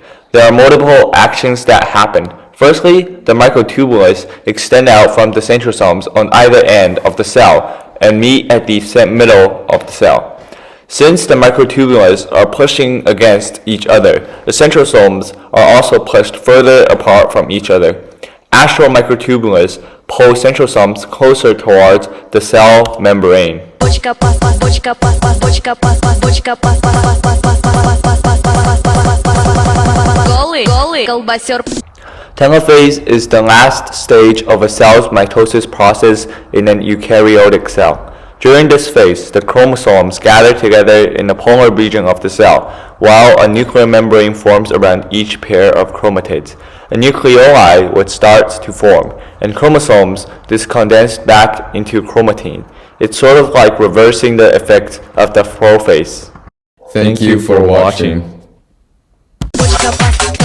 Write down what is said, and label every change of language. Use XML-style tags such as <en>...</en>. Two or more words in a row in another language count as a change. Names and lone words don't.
<en>There are multiple actions that happen. Firstly, the microtubules extend out from the centrosomes on either end of the cell and meet at the middle of the cell. Since the microtubules are pushing against each other, the centrosomes are also pushed further apart from each other. Astral microtubules pull centrosomes closer towards the cell membrane.</en> <ru>Бочка пас, пас, бочка пас, пас, бочка пас, пас, бочка пас, пас, пас, пас, пас, пас, пас, пас, пас, пас, пас. Голый, голый, колбасер.</ru> <en>Telophase is the last stage of a cell's mitosis process in an eukaryotic cell. During this phase, the chromosomes gather together in the polar region of the cell, while a nuclear membrane forms around each pair of chromatids. A nucleoli would start to form, and chromosomes discondense back into chromatin. It's sort of like reversing the effect of the prophase. Thank you for watching.</en> <ru>Бочка пас,</ru>